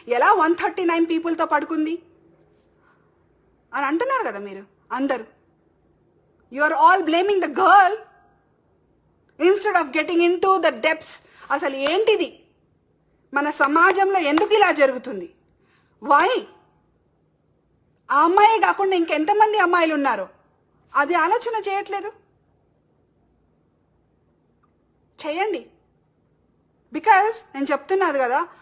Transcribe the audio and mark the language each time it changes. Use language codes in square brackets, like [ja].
[te] ఎలా 139 పీపుల్తో పడుకుంది అని అంటున్నారు కదా మీరు అందరూ. [en] You are all blaming the girl instead of getting into the depths. [te] అసలు ఏంటిది, మన సమాజంలో ఎందుకు ఇలా జరుగుతుంది? వై? ఆ అమ్మాయి కాకుండా ఇంకెంతమంది అమ్మాయిలు ఉన్నారో అది ఆలోచన చేయట్లేదు. చేయండి. బికాజ్ నేను చెప్తున్నాను కదా,